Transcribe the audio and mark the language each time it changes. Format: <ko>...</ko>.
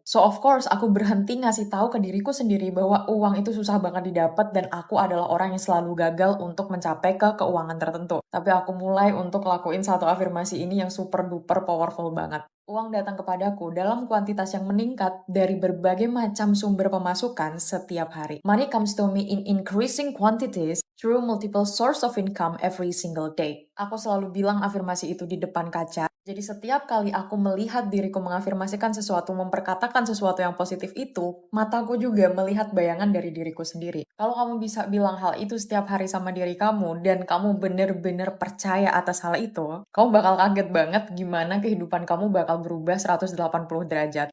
<en>So of course,</en> <id>aku berhenti ngasih tahu ke diriku sendiri bahwa uang itu susah banget didapat dan aku adalah orang yang selalu gagal untuk mencapai ke keuangan tertentu. Tapi aku mulai untuk lakuin satu afirmasi ini yang super duper powerful banget. Uang datang kepadaku dalam kuantitas yang meningkat dari berbagai macam sumber pemasukan setiap hari.</id> <en>Money comes to me in increasing quantities through multiple source of income every single day.</en> <id>Aku selalu bilang afirmasi itu di depan kaca. Jadi setiap kali aku melihat diriku mengafirmasikan sesuatu, memperkatakan sesuatu yang positif itu, mataku juga melihat bayangan dari diriku sendiri. Kalau kamu bisa bilang hal itu setiap hari sama diri kamu, dan kamu bener-bener percaya atas hal itu, kamu bakal kaget banget gimana kehidupan kamu bakal berubah 180 derajat.</id>